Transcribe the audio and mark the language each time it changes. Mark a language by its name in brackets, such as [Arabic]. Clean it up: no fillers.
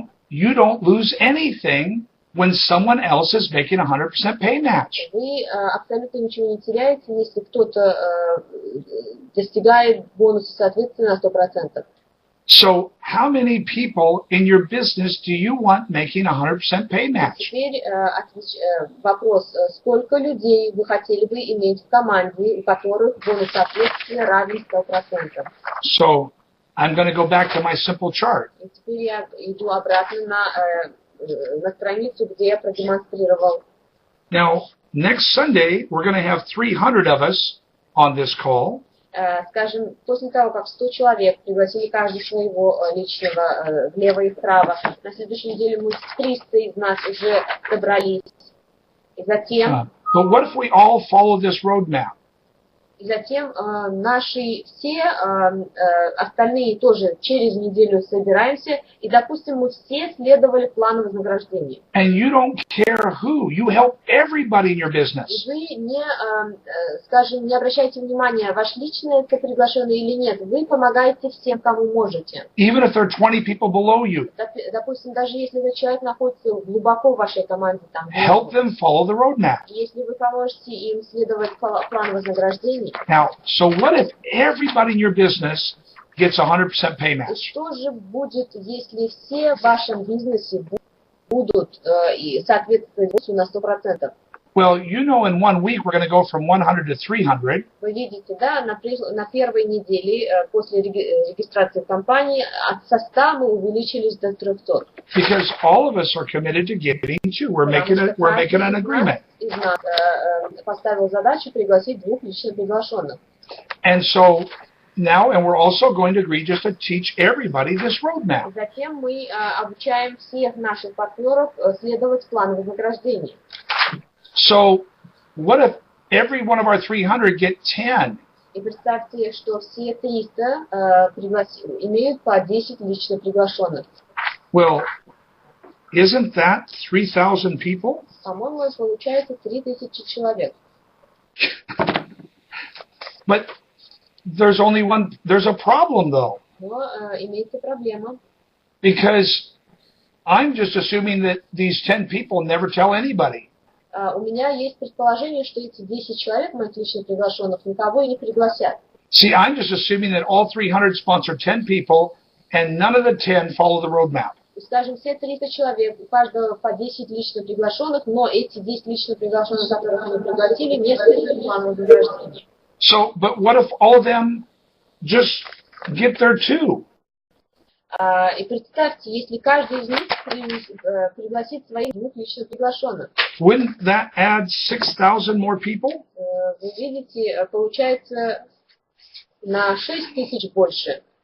[English] You don't lose anything when someone else is making 100% pay match. [Russian] Вы абсолютно ничего не теряете, если кто-то достигает бонуса соответственно на 100%. [English] So how many people in your business do you want making 100% pay match? [Russian] Теперь вопрос, сколько людей вы хотели бы иметь в команде, у которых бонус соответственно равен 100%? [English] So I'm going to go back to my simple chart. [Russian] И теперь я иду обратно на страницу, где я продемонстрировал. [English] Now, next Sunday, we're going to have 300 of us on this call. [Russian] Скажем, после того, как 100 человек пригласили каждый своего личного влево и вправо, на следующей неделе мы 300 из нас уже собрались. И затем... [English] But what if we all follow this roadmap? [Russian] И затем наши все остальные тоже через неделю собираемся, и, допустим, мы все следовали плану вознаграждения. [English] And you don't care who. You help everybody in your business. [Russian] И вы не обращайте внимания, ваш личный это приглашенный или нет. Вы помогаете всем, кому можете. [English] Even if there are 20 people below you. [Russian] Допустим, даже если этот человек находится глубоко в вашей команде, там, [English] help them follow the roadmap. [Russian] Если вы поможете им следовать плану вознаграждения. [English] Now, so what if everybody in your business gets 100% pay match? [Russian] Что же будет, если все в вашем бизнесе будут соответствовать на 100%? [English] Well, you know, in 1 week we're going to go from 100 to 300. [Russian] Вы видите, да, на первой неделе после регистрации компании со 100 мы увеличились до 300. [English] Because all of us are committed to getting to. We're making an agreement. [Russian] Из нас поставил задачу пригласить 2 лично приглашенных. [English] And so now, and we're also going to agree just to teach everybody this roadmap. [Russian] Затем мы обучаем всех наших партнеров следовать плану вознаграждения. [English] So, what if every one of our 300 get 10? [Russian] И представьте, что все 300 имеют по 10 лично приглашенных. [English] Well, isn't that 3,000 people? [Russian] По-моему, получается 3000 человек. [English] But there's a problem though. [Russian] Но имеется проблема. [English] Because I'm just assuming that these 10 people never tell anybody. [Russian] У меня есть предположение, что эти 10 человек, моих лично приглашенных, никого и не пригласят. [English] See, I'm just assuming that all 300 sponsor 10 people, and none of the 10 follow the roadmap. [Russian] Скажем, все 300 человек, у каждого по 10 лично приглашенных, но эти 10 лично приглашенных, которых они пригласили, не следуют плану вознаграждения. [English] So, but what if all of them just get their 2? [Russian] И представьте, если каждый из них пригласит своих 2 лично приглашенных. [English] Wouldn't that add 6,000 more people? [Russian] Вы видите, получается на 6000 больше.